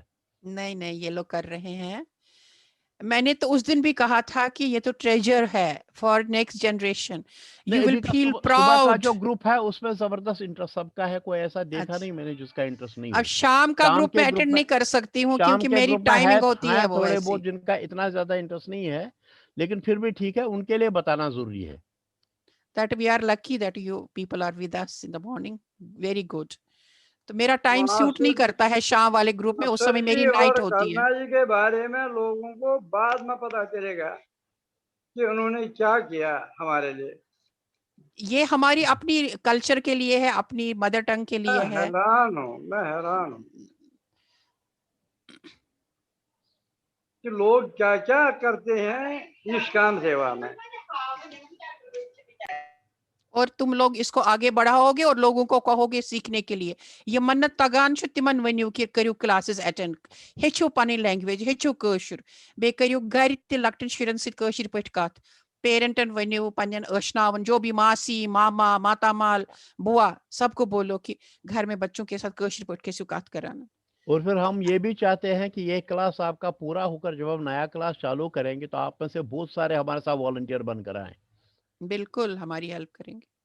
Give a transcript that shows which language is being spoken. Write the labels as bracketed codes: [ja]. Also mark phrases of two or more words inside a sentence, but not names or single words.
[hi] नहीं नहीं, ये लोग कर रहे हैं। मैंने तो उस दिन भी कहा था कि ये तो ट्रेजर है [en] for next generation, you will feel [hi] सुबह का प्राउड। जो ग्रुप है उसमें जबरदस्त इंटरेस्ट सबका है, कोई ऐसा देखा नहीं मैंने जिसका इंटरेस्ट नहीं अब हो। शाम का ग्रुप में अटेंड नहीं कर सकती हूँ क्योंकि मेरी टाइमिंग होती है वो थोड़े ऐसी। बहुत जिनका इतना ज्यादा इंटरेस्ट नहीं है, लेकिन फिर भी ठीक है, उनके लिए बताना जरूरी है। [en] That we are lucky that you people are with us in the morning. Very good. [hi] तो मेरा टाइम सूट नहीं करता है शाम वाले ग्रुप में, उस समय मेरी नाइट होती है। करना जी के बारे में लोगों को बाद में पता चलेगा कि उन्होंने क्या किया हमारे लिए। ये हमारी अपनी कल्चर के लिए है, अपनी [en] mother tongue [hi] के लिए है। मैं हैरान हूँ कि लोग क्या क्या करते हैं निष्काम सेवा में, और तुम लोग इसको आगे बढ़ाओगे और लोगों को कहोगे सीखने के लिए। [ks] ये मन्नत तगान छु तिमन वनियो कि करियो [en] classes attend, [ks] हेचो पनी लैंग्वेज, हेचो कशुर, बे करियो घर ते लक्टन शुरन सित कशुर पठ कथ, पेरेंटन वनियो पन्यन अशनावन, [hi] जो भी मासी मामा मातामाल बुआ सबको बोलो कि घर में बच्चों के साथ [ks] कशुर पठ [hi] के सुकात कराना। और फिर हम ये भी चाहते हैं कि ये क्लास आपका पूरा होकर जब हम नया क्लास चालू करेंगे तो आप में से बहुत सारे हमारे साथ वॉलंटियर बनकर आए। बिल्कुल हमारी हेल्प करेंगे।